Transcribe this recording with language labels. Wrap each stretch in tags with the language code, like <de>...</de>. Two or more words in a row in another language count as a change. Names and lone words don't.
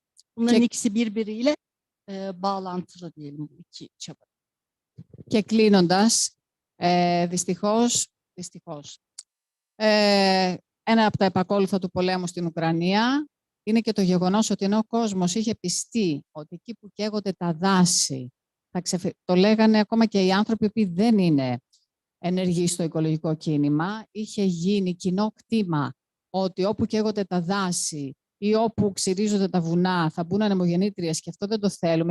<tr>Bunların ikisi birbiriyle bağlantılı diyelim bu iki çaba.</tr> <el>Και κλείνοντας, δυστυχώς, ένα από τα επακόλουθα του πολέμου στην Ουκρανία είναι και το γεγονός ότι ενώ ο κόσμος είχε πιστεί ότι εκεί που καίγονται τα δάση, το λέγανε ακόμα και οι άνθρωποι που δεν είναι ενεργοί στο οικολογικό κίνημα, είχε γίνει κοινό κτήμα ότι όπου καίγονται τα δάση ή όπου ξυρίζονται τα βουνά θα μπουν ανεμογεννήτριες και αυτό δεν το θέλουμε.</el>